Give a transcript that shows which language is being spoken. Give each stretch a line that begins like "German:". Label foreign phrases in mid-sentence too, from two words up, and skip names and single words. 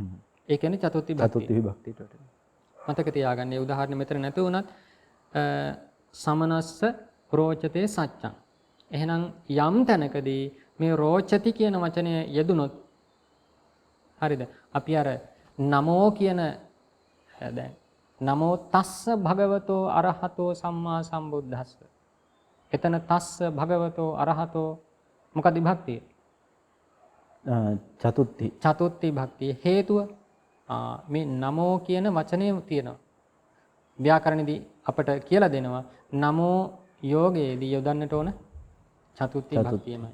Sinhala: ඒ කියන්නේ චතුත්ථ විභක්තියට. මතක තියාගන්න. ඒ උදාහරණ මෙතන නැති වුණත්
Pali: සමනස්ස රෝචතේ සච්ඡං.
Sinhala: එහෙනම් යම් තැනකදී මේ රෝචති කියන වචනය යෙදුනොත් හරිද? අපි අර නමෝ කියන දැන්
Pali: නමෝ තස්ස භගවතෝ අරහතෝ සම්මා සම්බුද්දස්ස.
Sinhala: එතන
Pali: තස්ස භගවතෝ අරහතෝ
Sinhala: මොකද විභක්තිය? චතුත්ථි භක්තිය. හේතුව මේ නමෝ කියන වචනේ තියෙනවා. ව්‍යාකරණෙදී අපට කියලා දෙනවා නමෝ යෝගයේදී යොදන්නට ඕන චතුත්ථි භක්තියමයි.